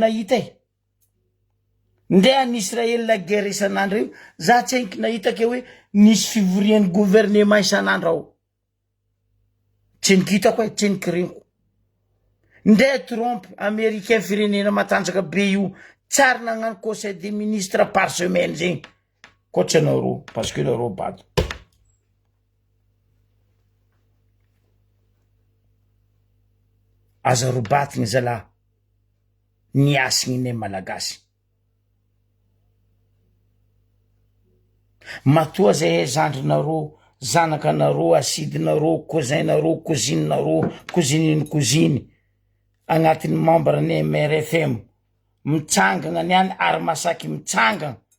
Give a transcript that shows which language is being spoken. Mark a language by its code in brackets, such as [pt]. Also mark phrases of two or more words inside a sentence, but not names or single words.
[mg] nahita ndray an'Israely [fr] la guerre [mg] isan'andro io za tsy eniky nahita ke hoe nisy fivorian'ny gouvernement isan'andro ao tsy eniky hitako tsy eniky reniko ndray Trump américain firenena matanjaka be io tsary nagnano [fr] conseil des ministres par semaine [mg] zegny koatsy anareo [fr] parce que [mg] nareo bato aza robatigny zalahy niasigny ne malagasy matoa zay zandrinareo zanakanareo asidinareo cousinareo cousinenareo cousininy cousine agnatin'ny membre ny MRFM mitsangana niany ary masaky mitsangana